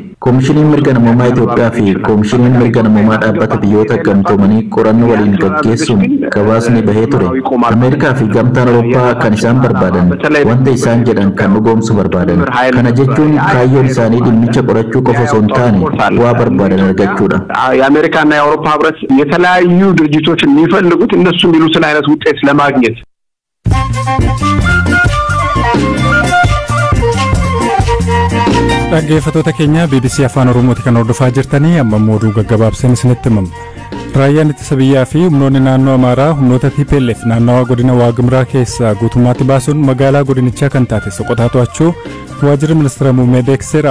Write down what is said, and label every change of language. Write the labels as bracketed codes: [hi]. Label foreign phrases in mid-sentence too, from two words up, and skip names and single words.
[om] Koomishiniin mirga namummaa Itoophiyaa fi koomishiniin mirga namummaa dhaabbata biyyoota gamtoomanii qorannoo waliin gaggeessuun gabaasni bahee ture. Ameerikaa fi gamtaan Awurooppaa kan isaan barbaadan wanta isaan jedhan kan dhugoomsu barbaadan. Kana jechuun kaayyoon isaanii dhimmicha qorachuu qofa osoo hin taane waa barbaadan argachuudha. [am] የአሜሪካና የአውሮፓ ህብረት የተለያዩ ድርጅቶች የሚፈልጉት እነሱ የሚሉትን አይነት ውጤት ለማግኘት [om] dhaggeeffattoota keenya BBC Afaan Oromooti kan hordofaa jirtanii amma oduu gaggabaabseen isinitti himama. Raayyaan ittisa biyyaa fi humnoonni naannoo Amaaraa humnoota TPLF naannawaa godina Waagimraa keessaa guutummaatti baasuun magaalaa godinichaa kan taate Soqotaa to'achuu waajjirri ministeera muummee beeksiseera.